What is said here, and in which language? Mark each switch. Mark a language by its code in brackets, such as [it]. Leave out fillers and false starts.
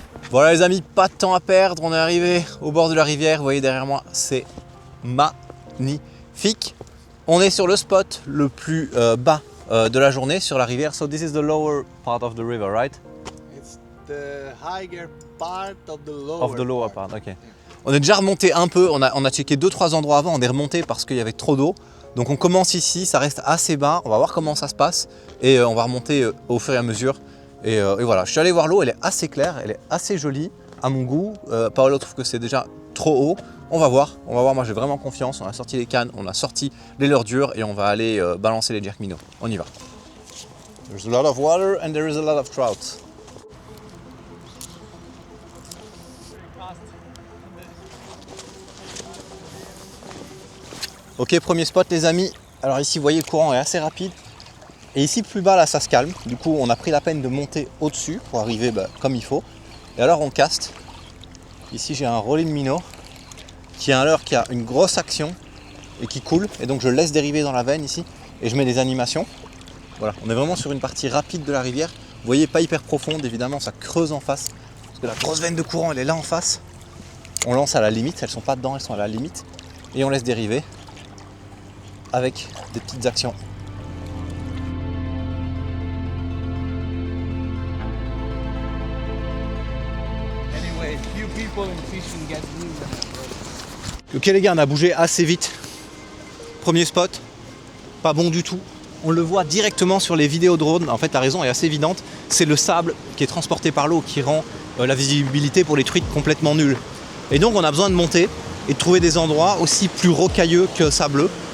[fr] Voilà les amis, pas de temps à perdre, on est arrivé au bord de la rivière, vous voyez derrière moi, c'est magnifique. On est sur le spot le plus bas de la journée sur la rivière. [en] So this is the lower part of the river, right? It's the higher part of the lower Of the lower part, ok. [fr] On est déjà remonté un peu, on a checké 2-3 endroits avant, on est remonté parce qu'il y avait trop d'eau. Donc on commence ici, ça reste assez bas, on va voir comment ça se passe et on va remonter au fur et à mesure. Et voilà, je suis allé voir l'eau, elle est assez claire, elle est assez jolie à mon goût. Paolo trouve que c'est déjà trop haut. On va voir, moi j'ai vraiment confiance. On a sorti les cannes, on a sorti les leurres dures et on va aller balancer les jerk minnows. On y va. [en] There's a lot of water and there is a lot of trout. [fr] Ok, premier spot les amis. Alors ici vous voyez le courant est assez rapide. Et ici plus bas là ça se calme, du coup on a pris la peine de monter au-dessus pour arriver comme il faut. Et alors on caste. Ici j'ai un rolling minnow qui est un leurre qui a une grosse action et qui coule. Et donc je laisse dériver dans la veine ici et je mets des animations. Voilà, on est vraiment sur une partie rapide de la rivière. Vous voyez, pas hyper profonde, évidemment, ça creuse en face. Parce que la grosse veine de courant, elle est là en face. On lance à la limite, elles sont pas dedans, elles sont à la limite. Et on laisse dériver avec des petites actions. [en] Anyway, few people in fishing get new. [fr] Ok les gars, on a bougé assez vite. Premier spot, pas bon du tout. On le voit directement sur les vidéos drone. En fait, la raison est assez évidente. C'est le sable qui est transporté par l'eau qui rend la visibilité pour les truites complètement nulle. Et donc, on a besoin de monter et de trouver des endroits aussi plus rocailleux que sableux.